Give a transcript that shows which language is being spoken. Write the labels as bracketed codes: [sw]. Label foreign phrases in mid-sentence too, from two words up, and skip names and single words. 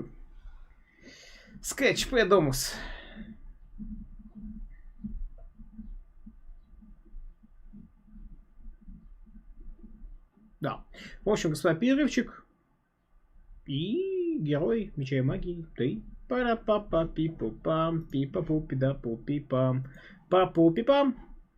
[ru] Скетч Педомус. Да. В общем, господа, перерывчик. И герой Меча и Магии. Ты. Пара-па-па-пи-пу-пам. Пи-па-пу-пи-да-пу-пи-пам. Па-пу-пи-пам.